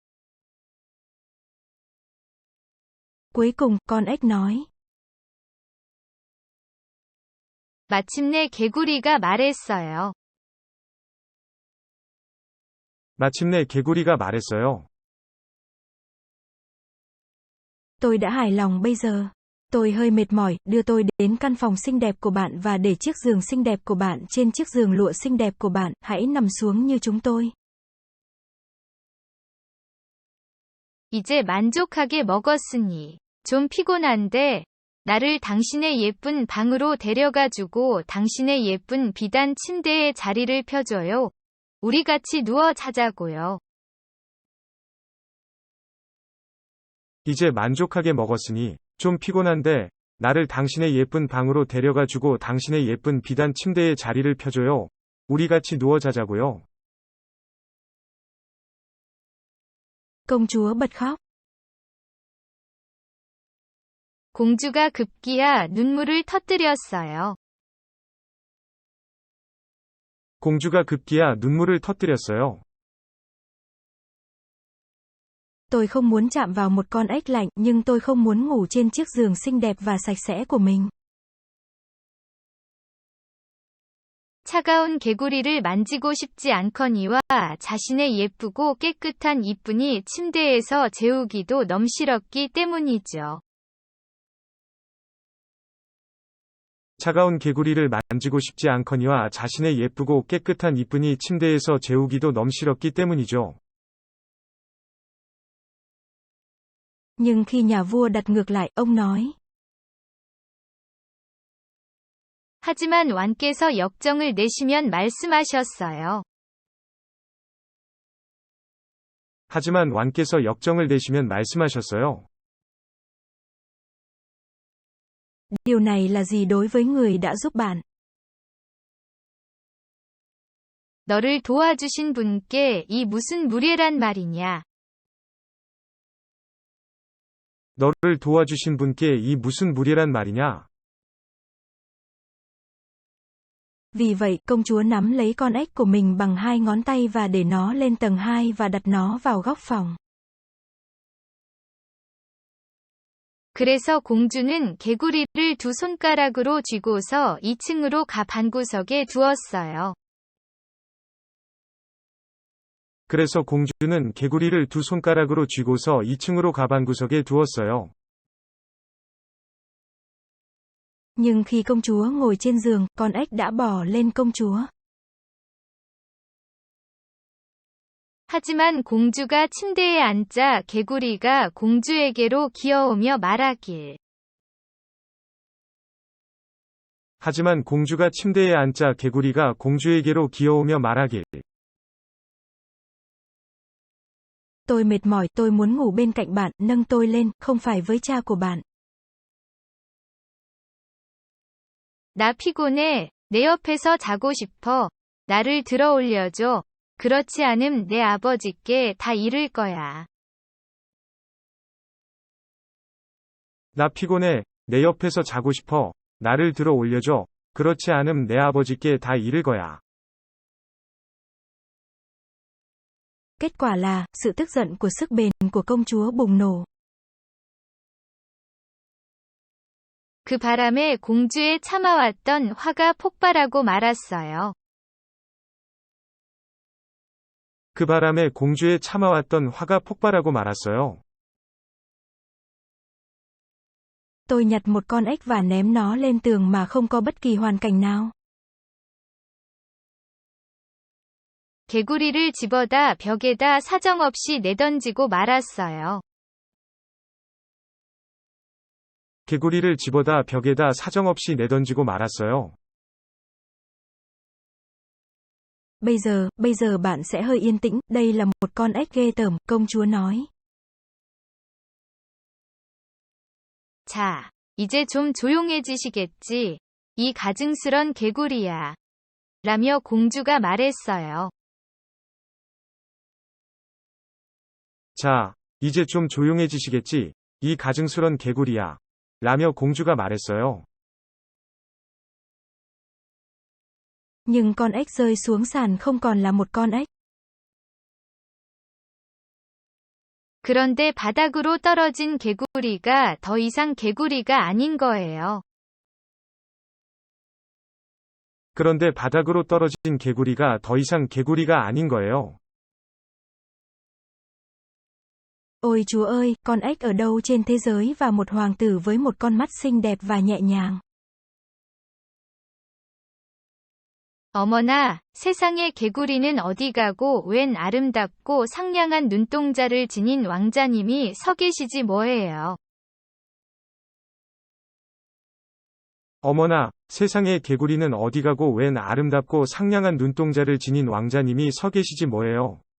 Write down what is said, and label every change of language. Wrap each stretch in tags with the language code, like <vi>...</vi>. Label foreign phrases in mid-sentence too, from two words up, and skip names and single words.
<vi>Cuối cùng, con ếch nói.</vi> <ko>마침내 개구리가 말했어요. 마침내 개구리가 말했어요.</ko> <vi>Tôi đã hài lòng bây giờ. Tôi hơi mệt mỏi, đưa tôi đến căn phòng xinh đẹp của bạn và để chiếc giường xinh đẹp của bạn trên chiếc giường lụa xinh đẹp của bạn, hãy nằm xuống như chúng tôi.</vi> <ko>이제 만족하게 먹었으니 좀 피곤한데 나를 당신의 예쁜 방으로 데려가주고 당신의 예쁜 비단 침대에 자리를 펴줘요. 우리 같이 누워 자자고요. 이제 만족하게 먹었으니 좀 피곤한데 나를 당신의 예쁜 방으로 데려가 주고 당신의 예쁜 비단 침대에 자리를 펴줘요. 우리 같이 누워 자자고요.</ko> <vi>Công chúa bật khóc.</vi> <ko>공주가 급기야 눈물을 터뜨렸어요. 공주가 급기야 눈물을 터뜨렸어요.</ko> <vi>Tôi không muốn chạm vào một con ếch lạnh, nhưng tôi không muốn ngủ trên chiếc giường xinh đẹp và sạch sẽ của mình.</vi> <ko>차가운 개구리를 만지고 싶지 않거니와 자신의 예쁘고 깨끗한 이쁜이 침대에서 재우기도 넘실었기 때문이죠. 차가운 개구리를 만지고 싶지 않거니와 자신의 예쁘고 깨끗한 이쁜이 침대에서 재우기도 넘실었기 때문이죠.</ko> <vi>Nhưng khi nhà vua đặt ngược lại, ông nói.</vi> <ko>하지만 왕께서 역정을 내시면 말씀하셨어요. 하지만 왕께서 역정을 내시면 말씀하셨어요.</ko> <vi>Điều này là gì đối với người đã giúp bạn?</vi> <ko>너를 도와주신 분께 이 무슨 무례란 말이냐? 너를 도와주신 분께 이 무슨 무례란 말이냐?</ko> <vi>Vì vậy, công chúa nắm lấy con ếch của mình bằng hai ngón tay và để nó lên tầng 2 và đặt nó vào góc phòng.</vi> <ko>그래서 공주는 개구리를 두 손가락으로 쥐고서 2층으로 가 방구석에 두었어요. 그래서 공주는 개구리를 두 손가락으로 쥐고서 2층으로 가 방구석에 두었어요.</ko> <vi>Nhưng khi công chúa ngồi trên giường, con ếch đã bò lên công chúa.</vi> <ko>하지만 공주가 침대에 앉자 개구리가 공주에게로 기어오며 말하길. 하지만 공주가 침대에 앉자 개구리가 공주에게로 기어오며 말하길.</ko> <vi>Tôi mệt mỏi, tôi muốn ngủ bên cạnh bạn, nâng tôi lên, không phải với cha của bạn.</vi> <ko>나 피곤해, 내 옆에서 자고 싶어. 나를 들어 올려줘. 그렇지 않음 내 아버지께 다 이를 거야. 나 피곤해, 내 옆에서 자고 싶어. 나를 들어 올려줘. 그렇지 않음 내 아버지께 다 이를 거야.</ko> <vi>Kết quả là, sự tức giận của sức bền của công chúa bùng nổ.</vi> <ko>그 바람에 공주의 참아왔던 화가 폭발하고 말았어요. 그 바람에 공주의 참아왔던 화가 폭발하고 말았어요.</ko> <vi>Tôi nhặt một con ếch và ném nó lên tường mà không có bất kỳ hoàn cảnh nào.</vi> <ko>개구리를 집어다 벽에다 사정없이 내던지고 말았어요. 개구리를 집어다 벽에다 사정없이 내던지고 말았어요.</ko> <vi>Bây giờ bạn sẽ hơi yên tĩnh, đây là một con ếch ghê tởm, công chúa nói.</vi> <ko>자, 이제 좀 조용해지시겠지? 이 가증스런 개구리야. 라며 공주가 말했어요. 자, 이제 좀 조용해지시겠지? 이 가증스런 개구리야. 라며 공주가 말했어요.</ko> <vi>Nhưng con ếch rơi xuống sàn không còn là một con ếch.</vi> <ko>그런데 바닥으로 떨어진 개구리가 더 이상 개구리가 아닌 거예요. 그런데 바닥으로 떨어진 개구리가 더 이상 개구리가 아닌 거예요.</ko> <vi>Ôi chúa ơi, con ếch ở đâu trên thế giới và một hoàng tử với một con mắt xinh đẹp và nhẹ nhàng.</vi> <ko>어머나, 세상의 개구리는 어디 가고 웬 아름답고 상냥한 눈동자를 지닌 왕자님이 서 계시지 뭐예요. 어머나, 세상의 개구리는 어디 가고 웬 아름답고 상냥한 눈동자를 지닌 왕자님이 서 계시지 뭐예요.</ko>